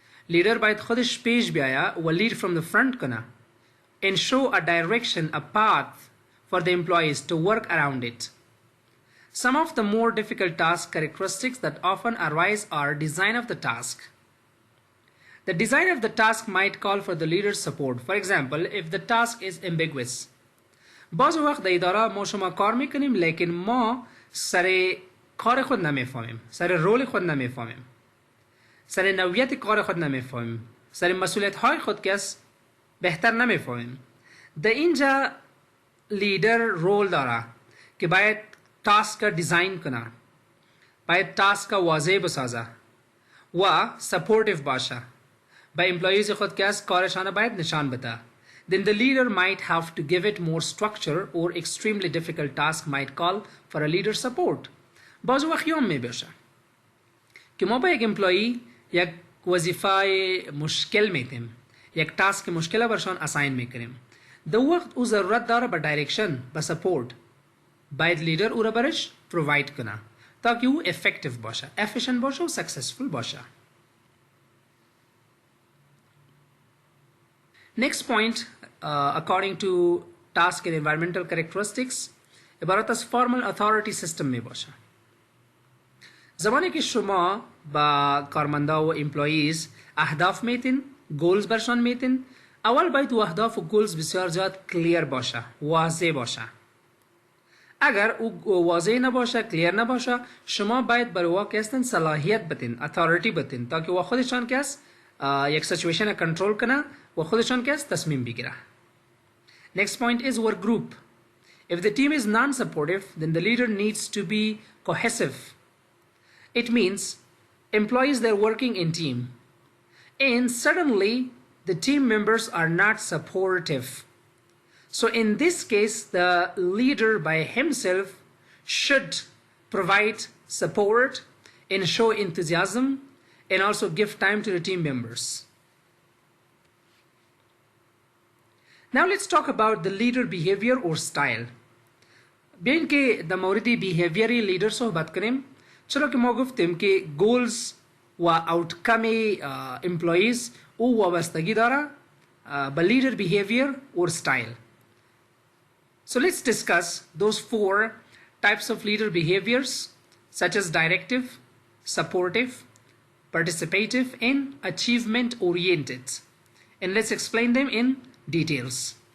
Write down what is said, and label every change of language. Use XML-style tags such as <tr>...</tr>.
<en>leader</en> <fa>باید خودش پیش بیایه و</fa> <en>lead from the front کنه and show a direction, a path for the employees to work around it. Some of the more difficult task characteristics that often arise are design of the task. The design of the task might call for the leader's support. For example, if the task is ambiguous.</en> <fa>بعض وقت در اداره ما شما کار میکنیم لیکن ما سر کار خود نمیفهمیم، سر رول خود نمیفهمیم، سر نوعیت کار خود نمیفهمیم، سر مسئولیت های خود کس بهتر نمیفهمیم. در اینجا لیدر رول داره که باید تاسک کا دیزاین کنه، باید تاسک کا واضح بسازه و سپورتیو باشه، با امپلاییز خود که از کارشان باید نشان بده.</fa> <en>Then the leader might have to give it more structure or extremely difficult task might call for a leader support.</en> <fa>بعض وقت یوم می بشه که ما با یک امپلایی یک وظیفه مشکل میتیم، یک تاسک مشکل برشان اساین میکنیم. در وقت او ضرورت داره با دایرکشن، با سپورت، باید لیدر او را برش پروواید کنه تاکه او افکتیو باشه، افیشنت باشه و سکسسفول باشه.</fa> <en>Next point, according to task and environmental characteristics,</en> <fa>عبارت از</fa> <en>formal authority system می باشه.</en> <fa>زمانی که شما با کارمندا و employees اهداف میتین، goals برشان میتین، اول باید و اهداف و goals بسیار زیاد clear باشه، واضح باشه. اگر او واضح نباشه، clear نباشه، شما باید برای واقع هستن صلاحیت بتین، authority بتین تاکه و خودشان کس یک سیچویشن کنترل کنه و خودشان کس تصمیم بگیره.</fa> <en>Next point is work group. If the team is non-supportive, then the leader needs to be cohesive. It means employees they're working in team and suddenly the team members are not supportive. So in this case, the leader by himself should provide support and show enthusiasm and also give time to the team members. Now let's talk about the leader behavior or style.</en> <fa>بین که در مورد behavioral leader صحبت کنیم، چرا که ما گفتیم که goals و outcome employees او وابستگی داره با leader behavior or style.</fa> <en>So let's discuss those four types of leader behaviors such as directive, supportive, participative and achievement oriented, and let's explain them in details.</en>